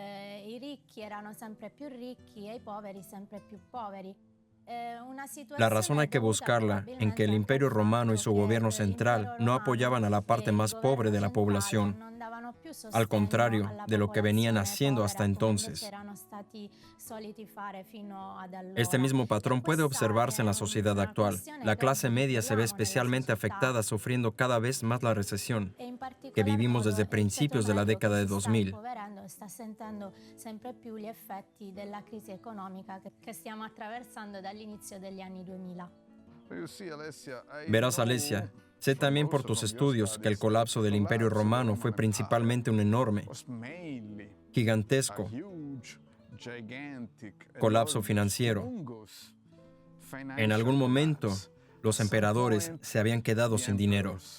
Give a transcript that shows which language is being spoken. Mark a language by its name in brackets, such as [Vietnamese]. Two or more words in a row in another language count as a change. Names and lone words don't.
[Spanish] La razón hay que buscarla en que el Imperio Romano y su gobierno central no apoyaban a la parte más pobre de la población, al contrario de lo que venían haciendo hasta entonces. Este mismo patrón puede observarse en la sociedad actual. La clase media se ve especialmente afectada, sufriendo cada vez más la recesión que vivimos desde principios de la década de 2000. [Italian] Sta sentendo sempre più gli effetti della crisi economica che stiamo attraversando dall'inizio degli anni 2000. [Spanish] Verás, Alesia, sé también por tus estudios que el colapso del Imperio Romano fue principalmente un enorme, gigantesco colapso financiero. En algún momento, los emperadores se habían quedado sin dinero.